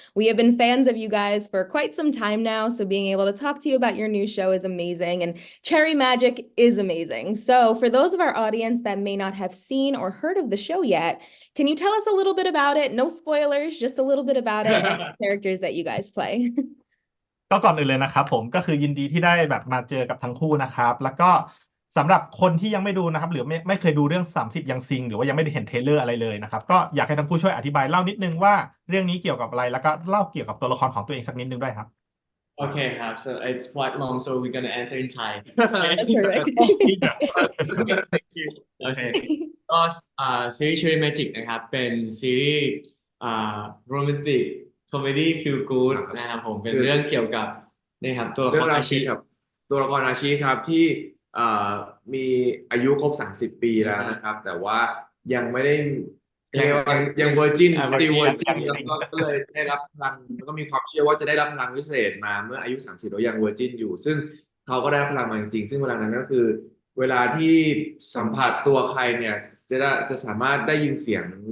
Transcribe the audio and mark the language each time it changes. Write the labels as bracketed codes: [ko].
[en] We have been fans of you guys for quite some time now, so being able to talk to you about your new show is amazing, and Cherry Magic is amazing. So for those of our audience that may not have seen or heard of the show yet, can you tell us a little bit about it? No spoilers, just a little bit about it and the characters that you guys play. [th] ก็ก่อนอื่นเลยนะครับผมก็คือยินดีที่ได้แบบมาเจอกับทั้งคู่นะครับแล้วก็สำหรับคนที่ยังไม่ดูนะครับหรือไม่เคยดูเรื่อง30ยังซิงหรือว่ายังไม่ได้เห็นเทรลเลอร์อะไรเลยนะครับก็อยากให้ทั้งคู่ช่วยอธิบายเล่านิดนึงว่าเรื่องนี้เกี่ยวกับอะไรแล้วก็เล่าเกี่ยวกับตัวละครของตัวเองสักนิดนึงด้วยครับ [en] Okay, so it's quite long, so we're gonna answer in Thai. That's perfect. Thank you. Okay. [th] ก็ซีรีส์ Cherry Magic นะครับเป็นซีรีส์โรแมนติกคอมเมดี้ฟีลกู๊ดนะครับผมเป็นเรื่องเกี่ยวกับนี่ครับตัวละครอาชีพ ครับตัวละครอาชีพครับที่มีอายุครบ30 ปีแล้วนะครับแต่ว่ายังไม่ได้ยังเวอร์จินสตีลเวอร์จินแล้วก็เลยได้รับพลังแล้วก็มีความเชื่อว่าจะได้รับพลังพิเศษมาเมื่ออายุ30แล้วยังเวอร์จินอยู่ซึ่งเขาก็ได้พลังมาจริงๆซึ่งพลังนั้นก็คือเวลาที่สัมผัสตัวใครเนี่ยจะสามารถได้ยินเสียง